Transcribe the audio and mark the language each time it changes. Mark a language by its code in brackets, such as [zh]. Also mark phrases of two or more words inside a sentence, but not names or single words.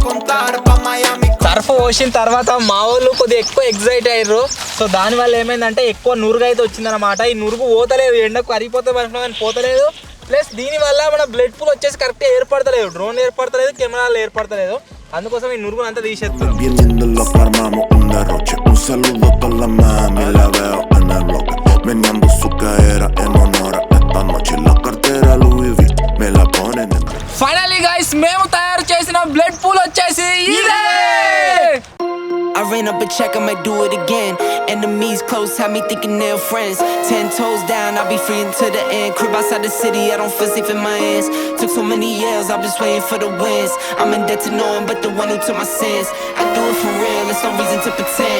[es] montar pa' Miami. [te] సర్ఫ్ పోసిన తర్వాత మా వాళ్ళు కొద్దిగా ఎక్కువ ఎగ్జైట్ అయ్యారు. సో దానివల్ల ఏమైందంటే ఎక్కువ నురుగు అయితే వచ్చిందనమాట. ఈ నురుగు పోతలేదు, ఎండకు కరిగిపోతే మనసులో కానీ పోతలేదు. ప్లస్ దీనివల్ల మన [en] blood pool [te] వచ్చేసి కరెక్ట్గా ఏర్పడతలేదు, డ్రోన్ ఏర్పడతలేదు, కెమెరాలు ఏర్పడతలేదు. అందుకోసం ఈ నురుగును అంతా తీసేస్తున్నాం. [es] Bebiendo lo que armamos un derroche. Un saludo a toda la mami, la veo en el bloque. Meneando su cadera en honor a esta noche. La cartera Louis V, me la ponen en... [en] finally guys [te] మేము తయారు చేసిన [en] blood pool [te] వచ్చేసి ఇదే. [en] I ran up a check, I might do it again. Enemies close, have me thinking they're friends. 10 toes down, I'll be free until the end. Crib outside the city, I don't feel safe in my hands. Took so many years, I'm just waiting for the wins. I'm in debt to no one but the one who took my sins. I do it for real, there's no reason to pretend.